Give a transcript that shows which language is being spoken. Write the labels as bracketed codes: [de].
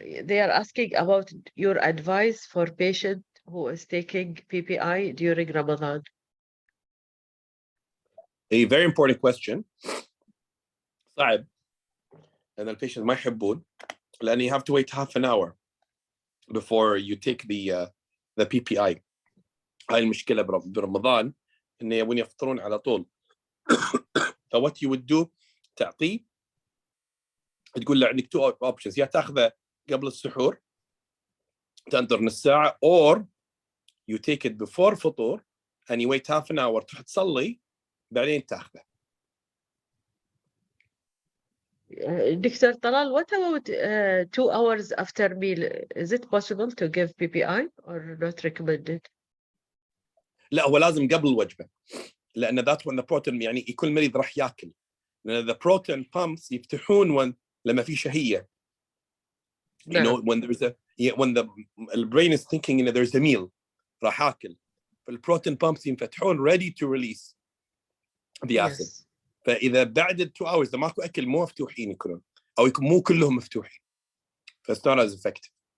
[en] They are asking about your advice for patient who is taking PPI during Ramadan. A very important question. [ar] صعب. [en] And the patients [ar] ما يحبون, لأن [en] you have to wait half an hour before you take the PPI. [ar] هاي المشكلة برمضان إن يبون يفطرون على طول. [en] So what you would do, [ar] تعطيه, تقول له عندك [en] two options. [ar] يا تاخذه قبل السحور تنطر نص ساعة, [en] or you take it before [ar] فطور [en] and you wait half an hour [ar] تروح تصلي بعدين تاخذه. [en] Dr. Talal, what about 2 hours after meal? Is it possible to give PPI or not recommended? [ar] لا, هو لازم قبل الوجبة, لأن [en] that's when the protein, [ar] يعني كل مريض راح ياكل, لأن [en] the protein pumps [ar] يفتحون لما في شهية. [en] You know, when there's when the brain is thinking, you know, there's a meal, [ar] راح آكل, [en] فالprotein pumps [ar] ينفتحون [en] ready to release the acid. Yes. [ar] فإذا بعد 2 hours إذا ماكو أكل مو مفتوحين يكونون, أو مو كلهم مفتوحين, [en] it's not as effective.